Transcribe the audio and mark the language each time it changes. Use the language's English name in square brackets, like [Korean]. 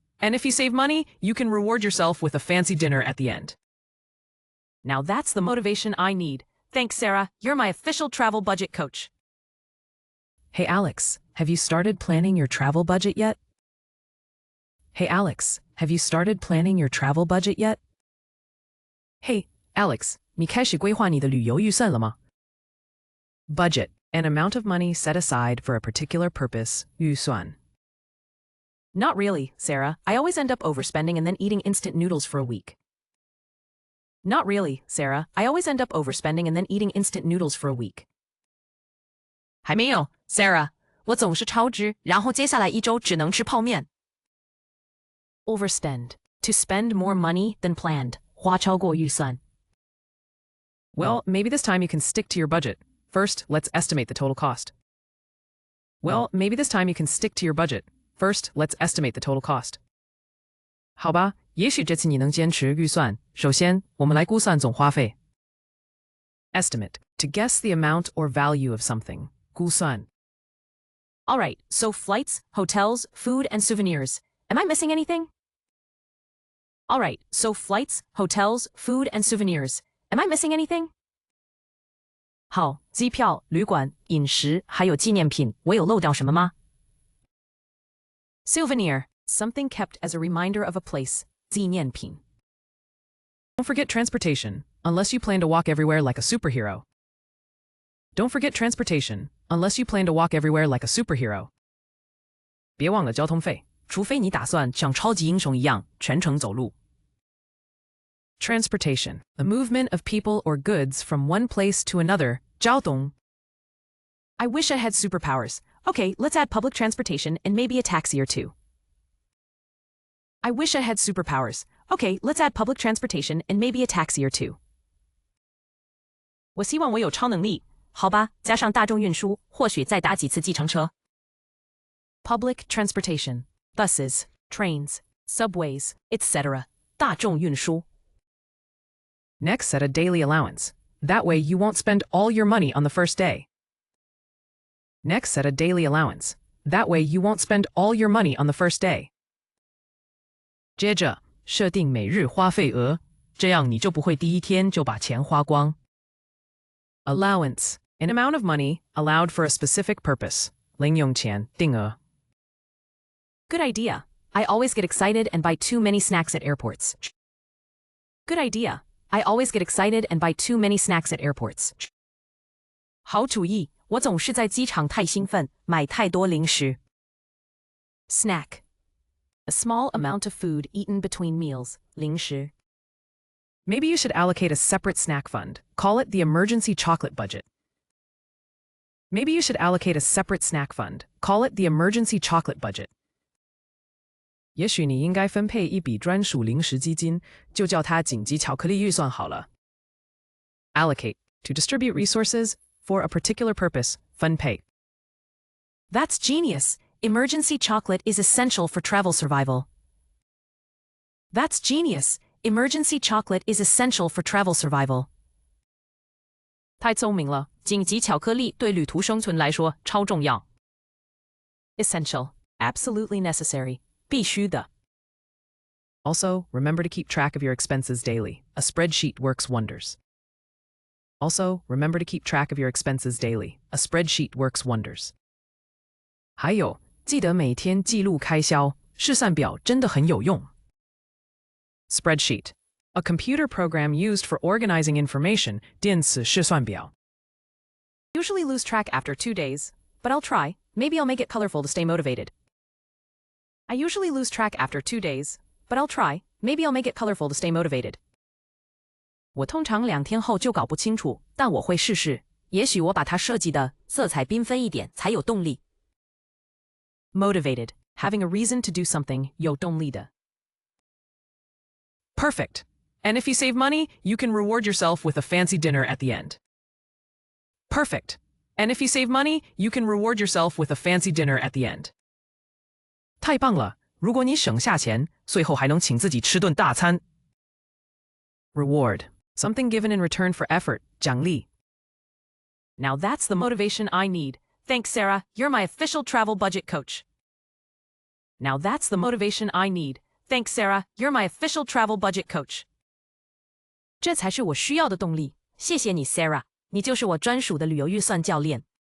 [English] And if you save money, you can reward yourself with a fancy dinner at the end. Now that's the motivation I need. Thanks, Sarah. You're my official travel budget coach. Hey Alex, have you started planning your travel budget yet? Hey Alex, have you started planning your travel budget yet? [Chinese] Hey, Alex, 你开始规划你的旅游预算了吗? [English] Budget, an amount of money set aside for a particular purpose, [Chinese] 预算. [English] Not really, Sarah. I always end up overspending and then eating instant noodles for a week. Not really, Sarah. I always end up overspending and then eating instant noodles for a week. [Chinese] 还没有 Sarah. 我总是超支，然后接下来一周只能吃泡面。 [English] Overspend. To spend more money than planned. [Chinese] 花超过预算。 [English] Well, maybe this time you can stick to your budget. First, let's estimate the total cost. Well, maybe this time you can stick to your budget. First, let's estimate the total cost. [Chinese] 好吧，也许这次你能坚持预算。首先，我们来估算总花费。 [English] Estimate, to guess the amount or value of something. [Chinese] 估算。 [English] All right, so flights, hotels, food, and souvenirs. Am I missing anything? All right, so flights, hotels, food, and souvenirs. Am I missing anything? [Chinese] 好，机票、旅馆、饮食，还有纪念品，我有漏掉什么吗？ [English] Souvenir, something kept as a reminder of a place, [Chinese] 纪念品。 [English] Don't forget transportation, unless you plan to walk everywhere like a superhero. Don't forget transportation, unless you plan to walk everywhere like a superhero. [Chinese] 别忘了交通费，除非你打算像超级英雄一样全程走路。 [English] Transportation, the movement of people or goods from one place to another, [Chinese] 交通。 [English] I wish I had superpowers. Okay, let's add public transportation and maybe a taxi or two. I wish I had superpowers. Okay, let's add public transportation and maybe a taxi or two. [Chinese] 我希望我有超能力。好吧，加上大众运输，或许再搭几次计程车。 [English] Public transportation, buses, trains, subways, etc. [Chinese] 大众运输。 [English] Next, set a daily allowance. That way you won't spend all your money on the first day. Next, set a daily allowance. That way you won't spend all your money on the first day. [Chinese] 接着，设定每日花费额，这样你就不会第一天就把钱花光。 [English] Allowance, an amount of money allowed for a specific purpose. [Chinese] 零用钱，定额。 [English] Good idea. I always get excited and buy too many snacks at airports. Good idea. I always get excited and buy too many snacks at airports. [Chinese] 好主意，我总是在机场太兴奋，买太多零食。 [English] Snack. A small amount of food eaten between meals, [Chinese] 零食。 [English] Maybe you should allocate a separate snack fund. Call it the emergency chocolate budget. Maybe you should allocate a separate snack fund. Call it the emergency chocolate budget. [Chinese] 也许你应该分配一笔专属零食基金，就叫它紧急巧克力预算好了。 [English] Allocate, to distribute resources for a particular purpose, [Chinese] 分配。 [English] That's genius. Emergency chocolate is essential for travel survival. That's genius. Emergency chocolate is essential for travel survival. [Chinese] 太聪明了，紧急巧克力对旅途生存来说超重要。 [English] Essential. Absolutely necessary. [Chinese] 必须的。 [English] Also, remember to keep track of your expenses daily. A spreadsheet works wonders. Also, remember to keep track of your expenses daily. A spreadsheet works wonders. [Chinese] 还有，记得每天记录开销，试算表真的很有用。 [English] Spreadsheet. A computer program used for organizing information, [Chinese] 电子试算表。 [English] Usually lose track after 2 days, but I'll try. Maybe I'll make it colorful to stay motivated. I usually lose track after 2 days, but I'll try. Maybe I'll make it colorful to stay motivated. [Chinese] 我通常2天后就搞不清楚，但我会试试。也许我把它设计的色彩缤纷一点才有动力。 [English] Motivated. Having a reason to do something, [Chinese] 有动力的。 [English] Perfect. And if you save money, you can reward yourself with a fancy dinner at the end. Perfect. And if you save money, you can reward yourself with a fancy dinner at the end. [Chinese] 太棒了！如果你省下钱，最后还能请自己吃顿大餐。 [English] Reward. Something given in return for effort, [Chinese] 奖励。 [English] Now that's the motivation I need. Thanks, Sarah. You're my official travel budget coach. Now that's the motivation I need. Thanks, Sarah. You're my official travel budget coach. [Chinese] 这才是我需要的动力。谢谢你 ，Sarah， 你就是我专属的旅游预算教练。